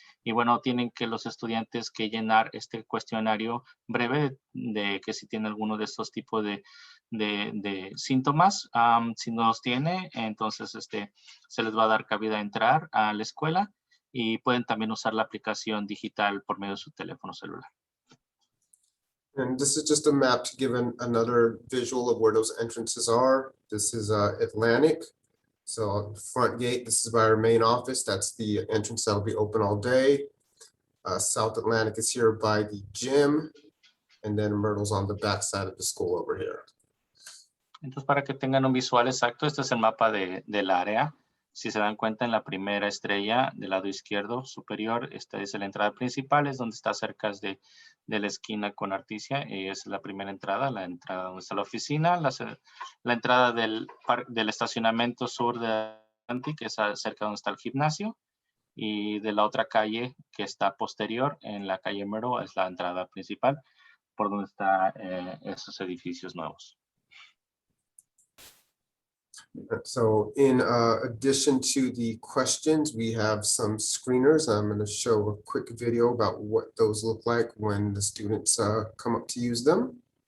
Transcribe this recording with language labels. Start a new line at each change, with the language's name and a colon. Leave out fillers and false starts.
Spanish: Y bueno, tienen que los estudiantes que llenar este cuestionario breve de que si tiene alguno de estos tipos de síntomas. Si no los tiene, entonces se les va a dar cabida a entrar a la escuela y pueden también usar la aplicación digital por medio de su teléfono celular.
English: And this is just a map to give another visual of where those entrances are. This is Atlantic. So front gate, this is by our main office. That's the entrance that'll be open all day. South Atlantic is here by the gym. And then Myrtle's on the back side of the school over here.
Spanish: Entonces, para que tengan un visual exacto, este es el mapa del área. Si se dan cuenta, en la primera estrella del lado izquierdo superior, esta es la entrada principal, es donde está cerca de la esquina con Articia, y es la primera entrada, la entrada donde está la oficina, la entrada del estacionamiento sur de Atlantic, que es cerca donde está el gimnasio, y de la otra calle que está posterior, en la calle Mero, es la entrada principal, por donde están esos edificios nuevos.
English: So in addition to the questions, we have some screeners. I'm going to show a quick video about what those look like when the students come up to use them.